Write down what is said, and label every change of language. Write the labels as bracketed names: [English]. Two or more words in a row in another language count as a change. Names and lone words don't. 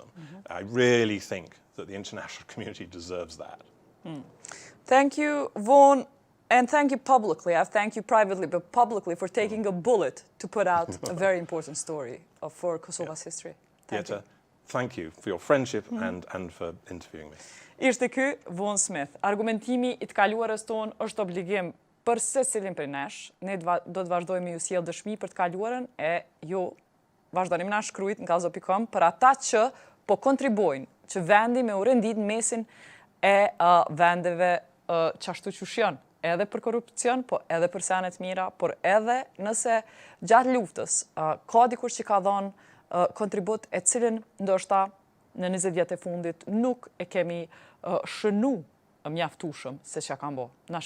[English] I really think that the international community deserves that. Thank you, Vaughan, and thank you publicly. I thank you privately, but publicly, for taking a bullet to put out a very important story for Kosova's history. Thank you for your friendship and for interviewing me. [Albanian] Ishte ky Vaughan Smith. Argumentimi I të kaluarës tonë është obligim për secilin prej nesh. Ne do të vazhdojmë ju sjell dëshmi për të kaluarën e ju vazhdoni na shkruajt në gazetarit.com për ata që po kontribuojnë që vendi me u rendit në mesin e vendeve qashtu që shjon, edhe për korrupcion, po edhe për sene të mira, por edhe nëse gjatë luftës ka dikush që ka dhënë kontribut e cilin ndoshta në 20 vjet e fundit nuk e kemi shënu mjaftueshëm se çka ka bë.